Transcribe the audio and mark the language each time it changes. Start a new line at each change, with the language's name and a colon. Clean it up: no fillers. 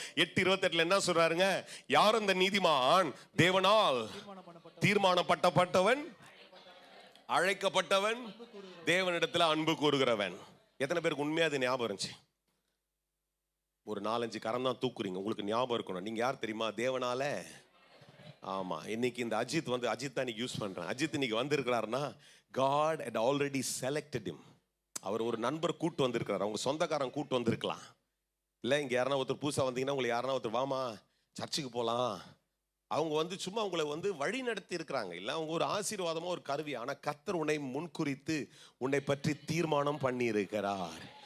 Tamil: 8:28 என்ன சொல்றாருங்க? யார் அந்த நீதிமான்? தேவனால் தீர்மானப்பட்டவன், அழைக்கப்பட்டவன், தேவனிடத்துல அன்பு கூறுகிறவன். எத்தனை பேருக்கு உண்மையா அது ஞாபகம் இருந்துச்சு? ஒரு 4-5 கரம் தான் தூக்குறீங்க. உங்களுக்கு ஞாபகம் இருக்கணும், நீங்க யார் தெரியுமா? தேவனால. ஆமா, இன்னைக்கு இந்த அஜித் அஜித் தான் யூஸ் பண்றேன். அஜித் இன்னைக்கு வந்திருக்கிறாருன்னா
English: God had already selected him.
Tamil: அவர் ஒரு நண்பர் கூட்டு வந்திருக்கிறார், அவங்க சொந்தக்காரன் கூட்டு வந்திருக்கலாம். இல்ல இங்க யாரா ஒருத்தர் புதுசா வந்தீங்கன்னா உங்களை யாரா ஒருத்தர் வாமா சர்ச்சுக்கு போலாம், அவங்க சும்மா உங்களை வழி நடத்தி இருக்கிறாங்க. இல்ல அவங்க ஒரு ஆசீர்வாதமா ஒரு கருவி. ஆனா கர்த்தர் உன்னை முன்குறித்து உன்னை பற்றி தீர்மானம் பண்ணி இருக்கிறார்.